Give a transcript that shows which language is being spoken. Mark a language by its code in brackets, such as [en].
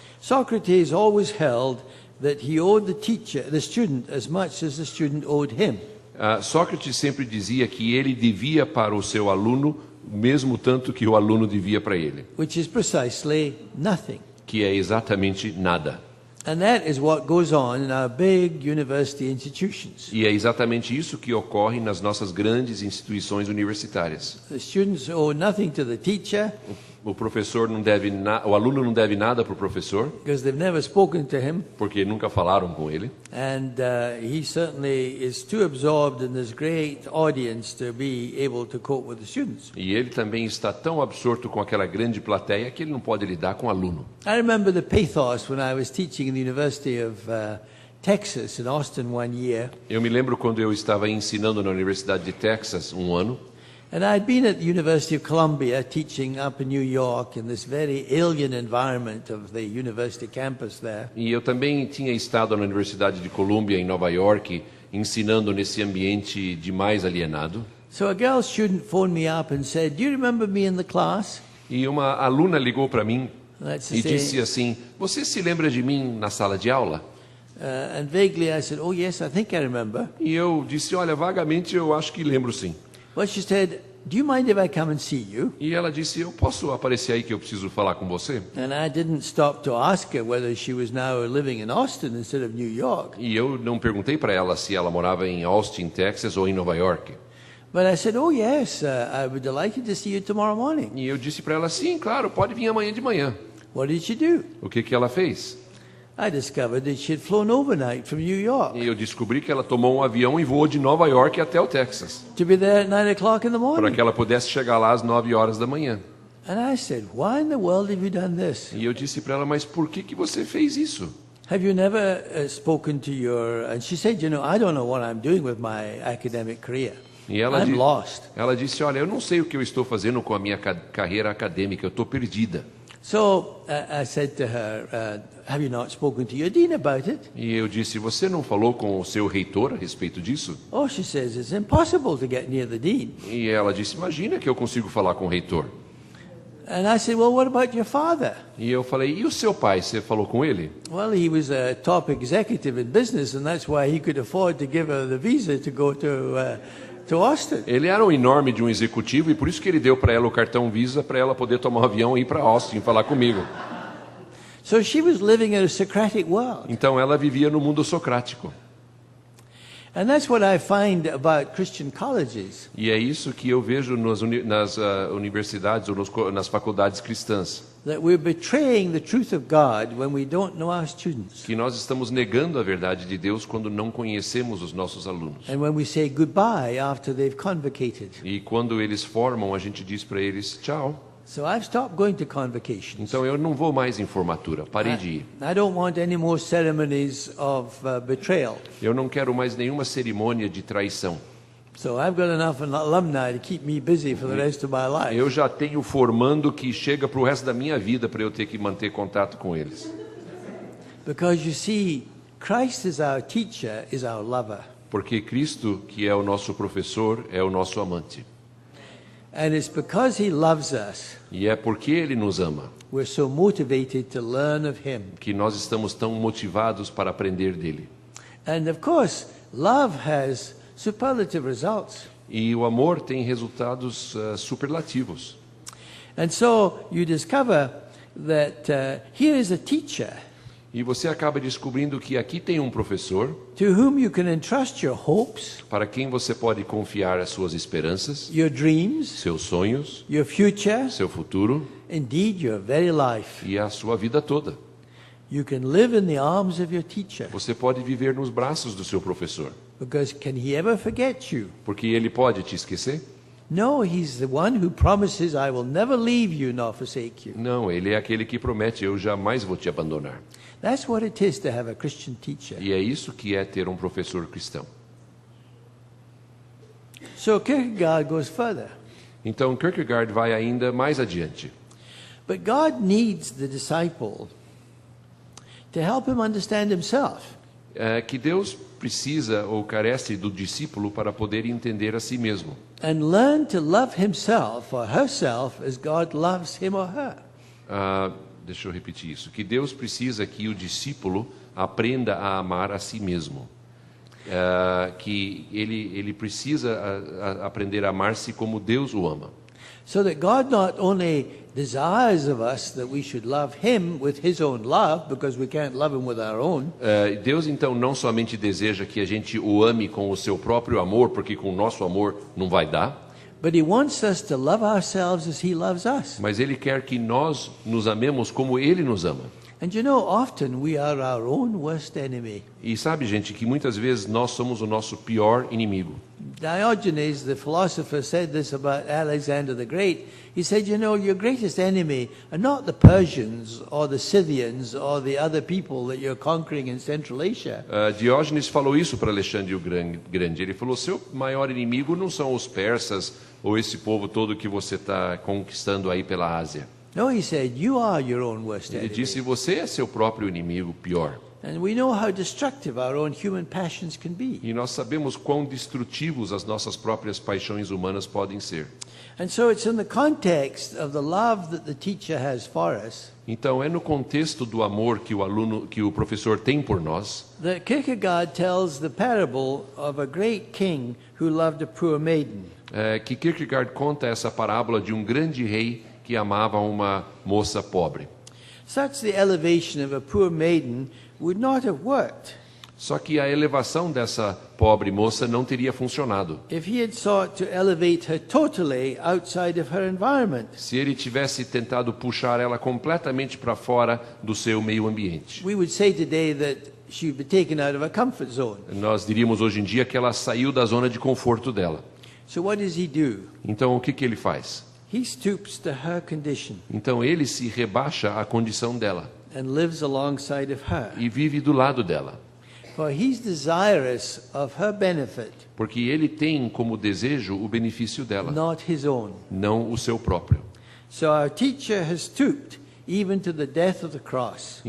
[en] Socrates always held that he owed the student as much as the student owed him. [pt] Sócrates sempre dizia que ele devia para o seu aluno o mesmo tanto que o aluno devia para ele, [en] Which is precisely nothing. [pt] que é exatamente nada. [en] And that is what goes on in our big university institutions. [pt] E é exatamente isso que ocorre nas nossas grandes instituições universitárias. [en] The students owe nothing to the teacher [pt] O professor não deve o aluno não deve nada para o professor, [en] because they've never spoken to him, [pt] porque nunca falaram com ele. [en] and he certainly is too absorbed in this great audience to be able to cope with the students. [pt] E ele também está tão absorto com aquela grande plateia que ele não pode lidar com o aluno. [en] I remember the pathos when I was teaching in the University of Texas in Austin one year. [pt] Eu me lembro quando eu estava ensinando na Universidade de Texas um ano, [en] And I'd been at the University of Columbia teaching up in New York in this very alien environment of the university campus there. [pt] E eu também tinha estado na Universidade de Columbia, em Nova York, ensinando nesse ambiente demais alienado. [en] So a girl student phoned me up and said, "Do you remember me in the class?" [pt] E uma aluna ligou para mim [en] That's to [pt] e [en] say, [pt] disse assim: "Você se lembra de mim na sala de aula?" [en] and vaguely I said, "Oh yes, I think I remember." [pt] E eu disse: "Olha, vagamente eu acho que lembro sim." [en] Well, she said, "Do you mind if I come and see you?" [pt] E ela disse: "Eu posso aparecer aí que eu preciso falar com você?" [en] And I didn't stop to ask her whether she was now living in Austin instead of New York. [pt] E eu não perguntei para ela se ela morava em Austin, Texas ou em Nova York. [en] But I said, "Oh yes, I would be delighted to see you tomorrow morning." [pt] E eu disse para ela: "Sim, claro, pode vir amanhã de manhã." [en] What did she do? [pt] O que ela fez? [en] I discovered that she had flown overnight from New York [pt] E eu descobri que ela tomou um avião e voou de Nova York até o Texas, [en] to be there at 9 o'clock in the morning. [pt] que ela pudesse chegar lá às 9 horas da manhã. [en] And I said, "Why in the world have you done this? [pt] E eu disse para ela: "Mas por que você fez isso?" [en] Have you never spoken to your..." And she said, "You know, I don't know what I'm doing with my academic career. [pt] E ela, [en] I'm lost." [pt] ela disse: "Olha, eu não sei o que eu estou fazendo com a minha carreira acadêmica, eu estou perdida." [en] So I said to her, "Have you not spoken to your dean about it?" [pt] E eu disse: "Você não falou com o seu reitor a respeito disso?" [en] Oh, she says, "It's impossible to get near the dean." [pt] E ela disse: "Imagina que eu consigo falar com o reitor." [en] And I said, "Well, what about your father?" [pt] E eu falei: "E o seu pai, você falou com ele?" [en] Well, he was a top executive in business, and that's why he could afford to give her the visa to go to Austin. [pt] Ele era um enorme de um executivo e por isso que ele deu para ela o cartão Visa para ela poder tomar um avião e ir para Austin falar comigo. [en] So she was living in a Socratic world. [pt] Então ela vivia no mundo socrático. [en] And that's what I find about Christian colleges. [pt] E é isso que eu vejo nas universidades ou nas faculdades cristãs. [en] That we're betraying the truth of God when we don't know our students. [pt] Que nós estamos negando a verdade de Deus quando não conhecemos os nossos alunos. [en] And when we say goodbye after they've convocated. [pt] E quando eles formam, a gente diz para eles tchau. [en] So I've stopped going to convocations. [pt] Então eu não vou mais em formatura, parei de ir. [en] I don't want any more ceremonies of betrayal. [pt] Eu não quero mais nenhuma cerimônia de traição. [en] So I've got enough alumni to keep me busy for the rest of my life. [pt] Eu já tenho formando que chega para o resto da minha vida para eu ter que manter contato com eles. [en] Because you see, Christ is our teacher, is our lover. [pt] Porque Cristo, que é o nosso professor, é o nosso amante. [en] And it's because he loves us, [pt] E é porque Ele nos ama [en] we're so motivated to learn of him. [pt] que nós estamos tão motivados para aprender dele. [en] And of course, love has superlative results. [pt] E o amor tem resultados superlativos. [en] And so you discover that here is a teacher [pt] E você acaba descobrindo que aqui tem um professor [en] to whom you can entrust your hopes, [pt] para quem você pode confiar as suas esperanças, [en] your dreams, [pt] seus sonhos, [en] your future, [pt] seu futuro [en] indeed your very life. [pt] e a sua vida toda. [en] You can live in the arms of your teacher, [pt] Você pode viver nos braços do seu professor, [en] because can he ever forget you? [pt] porque ele pode te esquecer? [en] No, he's the one who promises, "I will never leave you nor forsake you." [pt] Não, ele é aquele que promete: eu jamais vou te abandonar. [en] That's what it is to have a Christian teacher. [pt] E é isso que é ter um professor cristão. [en] So Kierkegaard goes further. [pt] Então Kierkegaard vai ainda mais adiante. [en] But God needs the disciple to help him understand himself. [pt] É que Deus precisa ou carece do discípulo para poder entender a si mesmo. [en] And learn to love himself or herself as God loves him or her. [pt] Deixa eu repetir isso. Que Deus precisa que o discípulo aprenda a amar a si mesmo. Que ele precisa aprender a amar-se como Deus o ama. [en] So that God not only desires of us that we should love him with his own love, because we can't love him with our own. [pt] Deus então não somente deseja que a gente o ame com o seu próprio amor, porque com o nosso amor não vai dar. [en] But he wants us to love ourselves as he loves us. [pt] Mas Ele quer que nós nos amemos como Ele nos ama. [en] And you know, often we are our own worst enemy. [pt] E sabe, gente, que muitas vezes nós somos o nosso pior inimigo. [en] Diogenes, the philosopher, said this about Alexander the Great. He said, you know, your greatest enemy are not the Persians or the Scythians or the other people that you're conquering in Central Asia. [pt] Diógenes falou isso para Alexandre o Grande. Ele falou: seu maior inimigo não são os persas ou esse povo todo que você está conquistando aí pela Ásia. [en] No, he said, you are your own worst [pt] Ele [en] enemy. [pt] disse: você é seu próprio inimigo pior. [en] And we know how destructive our own human passions can be. [pt] E nós sabemos quão destrutivos as nossas próprias paixões humanas podem ser. [en] And so it's in the context of the love that the teacher has for us [pt] Então é no contexto do amor que o professor tem por nós [en] that Kierkegaard tells the parable of a great king who loved a poor maiden. [pt] que Kierkegaard conta essa parábola de um grande rei que amava uma moça pobre. [en] Such the elevation of a poor maiden would not have worked [pt] Só que a elevação dessa pobre moça não teria funcionado [en] if he had sought to elevate her totally outside of her environment. [pt] se ele tivesse tentado puxar ela completamente para fora do seu meio ambiente. [en] We would say today that she would be taken out of a comfort zone. [pt] Nós diríamos hoje em dia que ela saiu da zona de conforto dela. [en] So what does he do? [pt] Então o que ele faz? [en] He stoops to her condition [pt] Então ele se rebaixa à condição dela [en] and lives alongside of her. [pt] e vive do lado dela, [en] For he's desirous of her benefit, [pt] porque ele tem como desejo o benefício dela, [en] not his own. [pt] não o seu próprio. [en] So our teacher has stooped even to the death of the cross